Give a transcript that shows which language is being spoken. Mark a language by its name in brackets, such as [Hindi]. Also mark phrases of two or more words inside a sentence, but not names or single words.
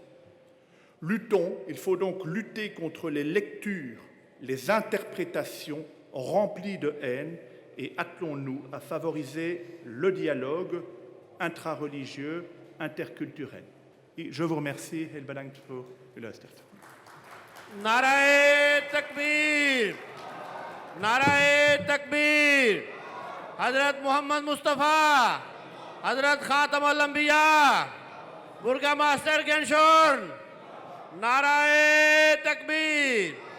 [French] Luttons, il faut donc lutter contre les lectures, les interprétations remplies de haine et attelons-nous à favoriser le dialogue intrareligieux, interculturel. Et je vous remercie. [Dutch] Heel bedankt voor uw luistert. [Urdu] نعرۂ تکبیر، نعرۂ تکبیر، حضرت محمد مصطفیٰ، حضرت خاتم الانبیاء، برگا ماسٹر گینشورن، نعرۂ تکبیر.